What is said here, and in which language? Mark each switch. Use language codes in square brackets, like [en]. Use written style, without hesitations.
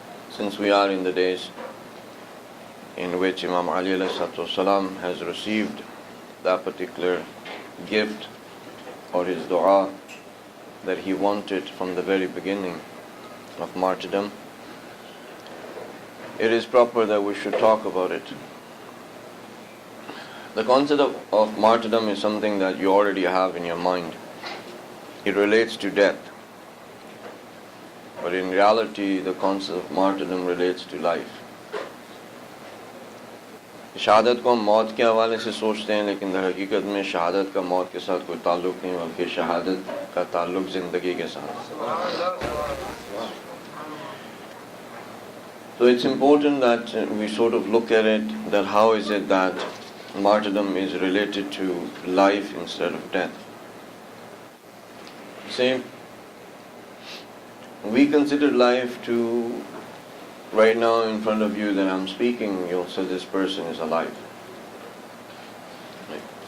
[en] Since we are in the days in which Imam Ali alayhi salatu wasalam has received that particular gift or his dua that he wanted from the very beginning of martyrdom, it is proper that we should talk about it. The concept of martyrdom is something that you already have in your mind. It relates to death. But in reality, the concept of martyrdom relates to life. [ur] شہادت کو ہم موت کے حوالے سے سوچتے ہیں، لیکن در حقیقت میں شہادت کا موت کے ساتھ کوئی تعلق نہیں، بلکہ شہادت کا تعلق زندگی کے ساتھ. [en] So it's important that we sort of look at it, that how is it that martyrdom is related to life instead of death. Same. We consider life to, right now in front of you that I'm speaking, you'll say this person is alive. Right?